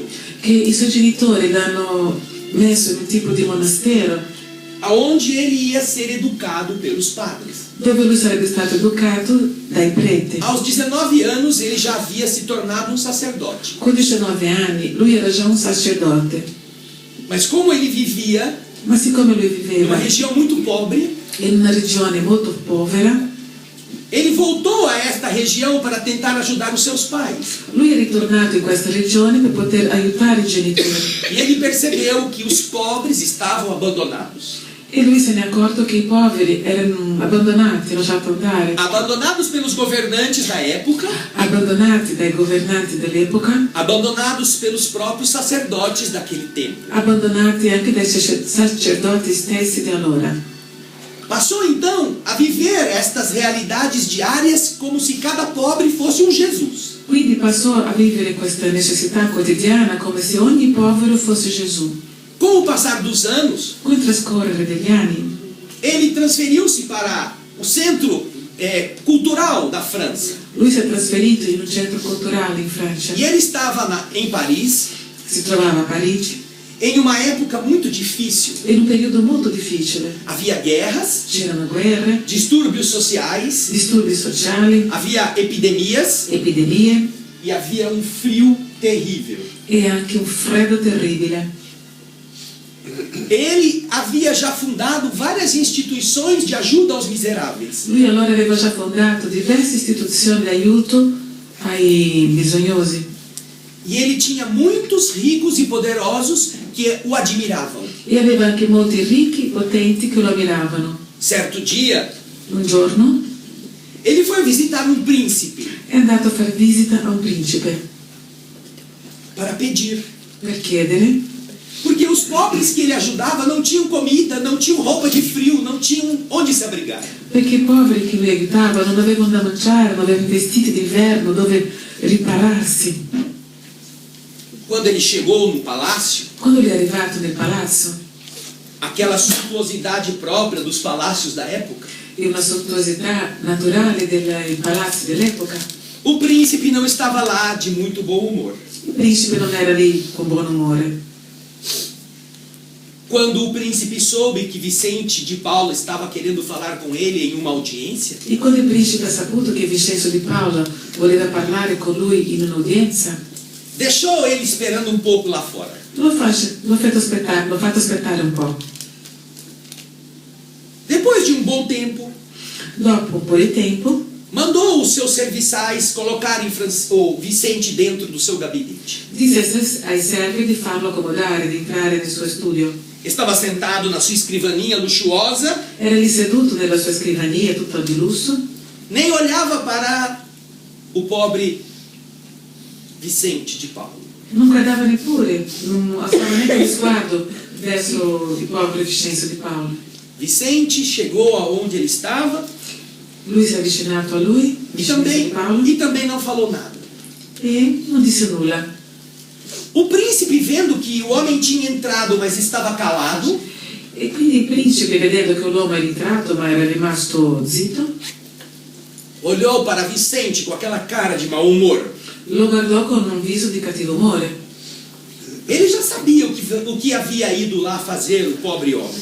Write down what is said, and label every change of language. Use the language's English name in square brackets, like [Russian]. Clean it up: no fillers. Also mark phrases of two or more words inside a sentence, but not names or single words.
[Italian] che i suoi genitori l'hanno messo in un tipo di monastero [Portuguese] aonde ele ia ser educado pelos padres. [Italian] dove lui sarebbe stato educato dai preti. [Portuguese] Aos 19 anos, ele já havia se tornado um sacerdote. [Italian] Con 19 anni lui era già un sacerdote, [Portuguese] Mas como ele vivia [Italian] ma siccome lui [Portuguese] numa [Italian] viveva [Portuguese] região muito pobre, [Italian] in una regione molto povera, [Portuguese] ele voltou a esta região para tentar ajudar os seus pais. [Italian] lui è ritornato in questa regione per poter aiutare i genitori [Portuguese] E ele percebeu que os pobres estavam abandonados. [Italian] e lui se ne è accorto che i poveri erano abbandonati, lasciati andare, [Portuguese] Abandonados pelos governantes da época, [Italian] abbandonati dai governanti dell'epoca, [Portuguese] abandonados pelos próprios sacerdotes daquele tempo. [Italian] abbandonati anche dai sacerdoti stessi di allora. [Portuguese] Passou então a viver estas realidades diárias como se cada pobre fosse um Jesus. [Italian] Quindi passò a vivere questa necessità quotidiana come se ogni povero fosse Gesù. [Portuguese] Com o passar dos anos, [Italian] Con il trascorrere degli anni, [Portuguese] ele transferiu-se para o centro cultural da França. [Italian] lui si è trasferito in un centro culturale in Francia, [Portuguese] E ele estava em Paris [Italian] si trovava a Parigi, [Portuguese] em uma época muito difícil. [Italian] in un periodo molto difficile. [Portuguese] Havia guerras, [Italian] C'erano guerre, [Portuguese] distúrbios sociais, [Italian] disturbi sociali, [Portuguese] havia epidemias [Italian] epidemie [Portuguese] e havia um frio terrível. [Italian] e anche un freddo terribile. [Portuguese] Ele havia já fundado várias instituições de ajuda aos miseráveis. [Italian] Lui allora aveva già fondato diverse istituzioni di aiuto ai bisognosi [Portuguese] E ele tinha muitos ricos e poderosos que o admiravam. [Italian] e aveva anche molti ricchi, potenti che lo ammiravano. [Portuguese] Certo dia, [Italian] Un giorno [Portuguese] ele foi visitar um príncipe [Italian] è andato a fare visita a un principe [Portuguese] para pedir. [Italian] per chiedere, [Portuguese] Porque os pobres que ele ajudava não tinham comida, não tinham roupa de frio, não tinham onde se abrigar. [Italian] perché i poveri che lui aiutava non avevano da mangiare, non avevano vestiti d'inverno dove ripararsi. [Portuguese] Quando ele chegou no palácio, [Italian] Quando lui è arrivato nel palazzo, [Portuguese] aquela suntuosidade própria dos palácios da época, [Italian] e una sontuosità naturale dei palazzi dell'epoca. [Portuguese] O príncipe não estava lá de muito bom humor. [Italian] Il principe non era lì con buon umore. [Portuguese] Quando o príncipe soube que Vicente de Paula estava querendo falar com ele em uma audiência, [Italian] E quando il principe ha saputo che Vincenzo di Paula voleva parlare con lui in un'udienza, [Portuguese] deixou ele esperando um pouco lá fora. [Italian] l'ho fatto aspettare un po'. [Portuguese] Depois de um bom tempo, [Italian] Dopo un po' di tempo, [Portuguese] mandou os seus serviçais colocarem o Vicente dentro do seu gabinete. [Italian] disse ai servi di farlo accomodare, di entrare nel suo studio. [Portuguese] Estava sentado na sua escrivaninha luxuosa, [Italian] Era lì seduto nella sua scrivania, tutta di lusso, [Portuguese] nem olhava para o pobre Vicente de Paula. [Italian] non guardava neppure, non alzava neanche lo sguardo verso il povero Vincenzo di Paula. [Portuguese] Vicente chegou aonde ele estava [Italian] Lui si è avvicinato a lui, Vincenzo di Paula, [Portuguese] e também não falou nada. [Italian] e non disse nulla. [Portuguese] O príncipe, vendo que o homem tinha entrado, mas estava calado, [Italian] E quindi il principe, vedendo che l'uomo era entrato ma era rimasto zitto, [Portuguese] olhou para Vicente com aquela cara de mau humor. [Italian] lo guardò con un viso di cattivo umore. [Portuguese] Ele já sabia o que havia ido lá fazer o pobre homem.